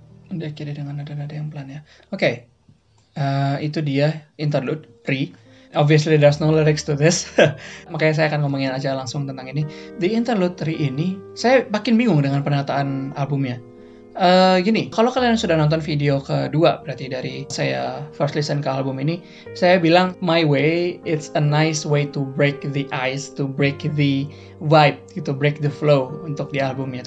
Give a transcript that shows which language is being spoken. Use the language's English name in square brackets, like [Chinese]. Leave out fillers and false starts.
[Indonesian] Diakhiri dengan nada-nada yang pelan ya. Oke. Itu dia interlude Free. [English] Obviously there's no lyrics to this. [Indonesian] Makanya saya akan ngomongin aja langsung tentang ini. Di interlude 3 ini saya makin bingung dengan penataan albumnya. Gini, kalau kalian sudah nonton video kedua berarti dari saya [English] first listen [Indonesian] ke album ini, saya bilang My Way, [English] it's a nice way to break the ice, to break the vibe, [Indonesian] gitu, [English] break the flow [Indonesian] untuk di albumnya.